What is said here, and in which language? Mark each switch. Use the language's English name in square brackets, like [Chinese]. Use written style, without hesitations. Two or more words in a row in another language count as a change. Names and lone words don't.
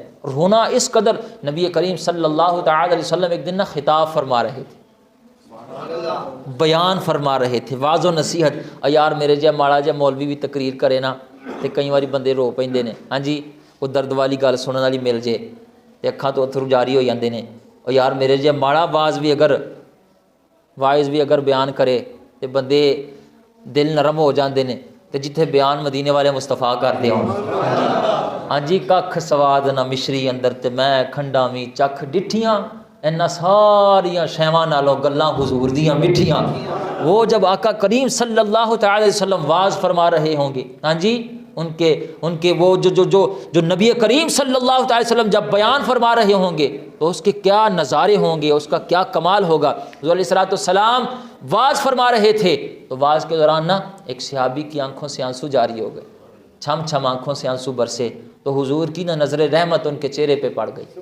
[Urdu] رونا اس قدر، نبی کریم [Arabic] صلی اللہ تعالی علیہ وسلم [Urdu] ایک دن نا خطاب فرما رہے تھے، بیان فرما رہے تھے، واعظ و نصیحت۔ [Punjabi] یار میرے جے ماڑا جے مولوی بھی تقریر کرے نا تے کئی واری بندے رو پیندے نے، ہاں جی، وہ درد والی گل سنن والی مل جے تے اکھاں تو اتھرو جاری ہو جاندے نے۔ اور یار میرے جے ماڑا واعظ بھی اگر بیان کرے تے بندے دل نرم ہو جاندے نے، تے جتھے بیان مدینے والے مصطفیٰ کردے ہون ہاں جی ککھ سواد نہ مشری اندر تے میں کھنڈاں وی چکھ ڈٹھیاں انہاں ساریاں شیواں نالوں گلاں حضور دیاں مٹھیاں۔ [Urdu] وہ جب آقا کریم [Arabic] صلی اللہ تعالی وسلم [Urdu] واعظ فرما رہے ہوں گے ہاں جی ان کے وہ جو نبی کریم [Arabic] صلی اللہ تعالی وسلم [Urdu] جب بیان فرما رہے ہوں گے تو اس کے کیا نظارے ہوں گے، اس کا کیا کمال ہوگا۔ حضور [Arabic] علیہ السلام [Urdu] واعظ فرما رہے تھے تو واعظ کے دوران نا ایک صحابی کی آنکھوں سے آنسو جاری ہو گئے، چھم چھم آنکھوں سے آنسو برسے، تو حضور کی نا نظر رحمت ان کے چہرے پہ پڑ گئی۔